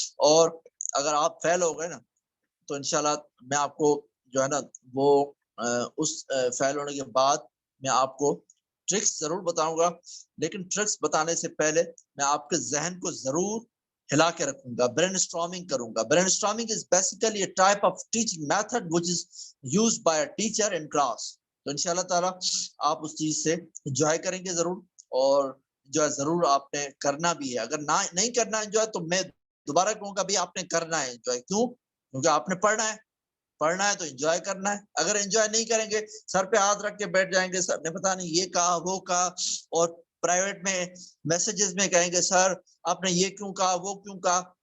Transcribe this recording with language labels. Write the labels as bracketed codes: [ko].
[ur] اور اگر آپ فیل ہو گئے نا تو انشاءاللہ میں آپ کو جو ہے نا وہ اس فیل ہونے کے بعد میں آپ کو ٹرکس ضرور بتاؤں گا. لیکن ٹرکس بتانے سے پہلے میں آپ کے ذہن کو ضرور ہلا کے رکھوں گا، برین اسٹارمنگ کروں گا. [en] Brainstorming is basically a type of teaching method which is used by a teacher in class. [ur] تو انشاءاللہ تعالی آپ اس چیز سے انجوائے کریں گے ضرور، اور جو ہے ضرور آپ نے کرنا بھی ہے. اگر نہیں کرنا انجوائے تو میں دوبارہ کہوں گا بھی آپ نے کرنا ہے انجوائے. کیوں؟ کیونکہ آپ نے پڑھنا ہے تو انجوائے کرنا ہے. اگر انجوائے نہیں کریں گے، سر پہ ہاتھ رکھ کے بیٹھ جائیں گے، سر نے پتا نہیں یہ کہا وہ کہا، اور پرائیویٹ میں میسیجز میں کہیں گے سر آپ نے یہ کیوں کہا وہ کیوں کہا.